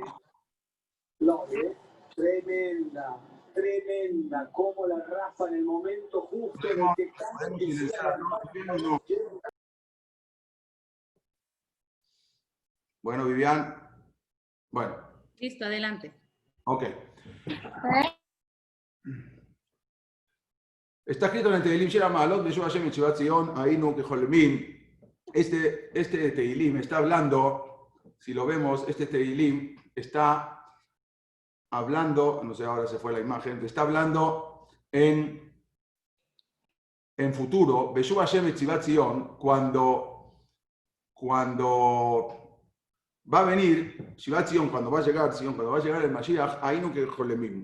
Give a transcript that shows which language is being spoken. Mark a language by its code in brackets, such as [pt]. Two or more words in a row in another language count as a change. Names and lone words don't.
[es] No, tremenda, tremenda, cómo la raspa en el momento justo en el que ¿Podemos silenciar a todos, Vivian, o no? Bueno, Vivian, bueno, Listo, adelante. ok. Está escrito en el Teilim, [he] שיר המעלות, בשוב השם את שיבת ציון, היינו כחולמים. [es] Este Teilim está hablando, si lo vemos, este Teilim está hablando, no sé, ahora se fue la imagen, está hablando en futuro, [he] בשוב השם את שיבת ציון, [es] cuando va a venir, [he] שיבת ציון, [es] cuando va a llegar el Mashiach, [he] היינו כחולמים.